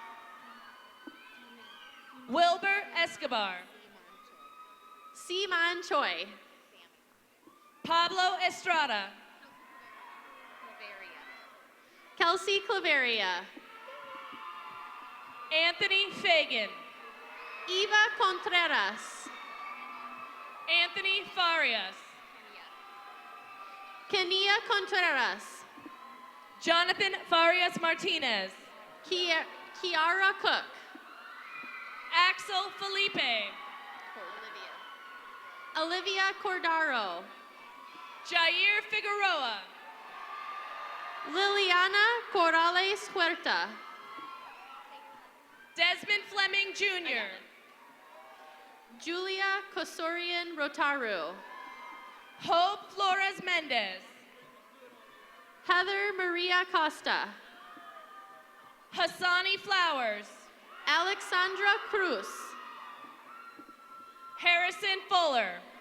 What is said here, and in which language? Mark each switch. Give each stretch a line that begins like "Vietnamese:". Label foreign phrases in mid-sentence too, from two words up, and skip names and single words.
English: Wilbur Escobar. Seaman Choi. Pablo Estrada. Kelsey Claveria. Anthony Fagan. Eva Contreras. Anthony Farias. Kenia Contreras. Jonathan Farias Martinez. Kiara Cook. Axel Felipe. Olivia Cordaro. Jair Figueroa. Liliana Corrales Huerta. Desmond Fleming Jr. Julia Kosorian Rotaru. Hope Flores Mendez. Heather Maria Costa. Hassani Flowers. Alexandra Cruz. Harrison Fuller.